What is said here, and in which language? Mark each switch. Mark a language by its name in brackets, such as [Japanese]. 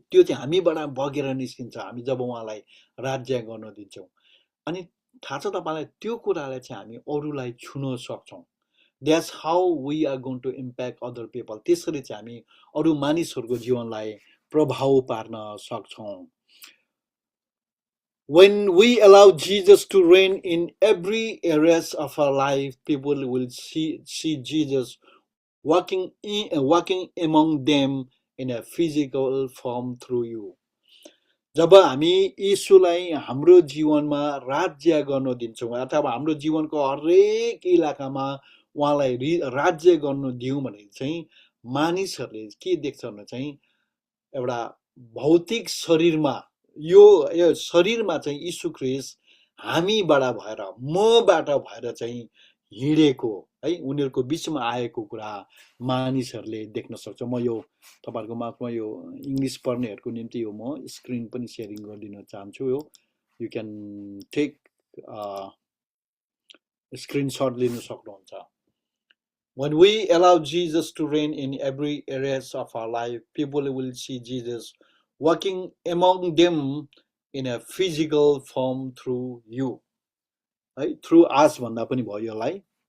[Nepali] त्यो चाहिँ हामीबाट बगेर निस्किन्छ हामी जब उहाँलाई राज्य गर्न दिन्छौँ। अनि थाहा छ तपाईँलाई, त्यो कुरालाई चाहिँ हामी अरूलाई छुन सक्छौँ। [English] That's how we are going to impact other people. [Nepali] त्यसरी चाहिँ हामी अरू मानिसहरूको जीवनलाई प्रभाव पार्न सक्छौँ। [English] When we allow Jesus to reign in every areas of our life, people will see Jesus walking among them in a physical form through you. [Nepali] जब हामी यीशुलाई हाम्रो जीवनमा राज्य गर्न दिन्छौँ अथवा हाम्रो जीवनको हरेक इलाकामा उहाँलाई राज्य गर्न दिउँ भने चाहिँ मानिसहरूले के देख्छ भने चाहिँ एउटा भौतिक शरीरमा यो शरीरमा चाहिँ यीशु ख्रीष्ट हामीबाट भएर, मबाट भएर चाहिँ हिँडेको है, उनीहरूको बिचमा आएको कुरा मानिसहरूले देख्न सक्छ। म यो तपाईहरुको माझमा यो इंग्लिश पढ्नेहरुको निम्ति यो म स्क्रिन पनि शेयरिङ गर्न चाहन्छु। यो [English] you can take screenshot [Nepali] लिन सक्नुहुन्छ। [English] When we allow Jesus to reign in every areas of our life, people will see Jesus working among them in a physical form through you. [Nepali] है, [English] through us [Nepali] भन्दा पनि भयो यसलाई।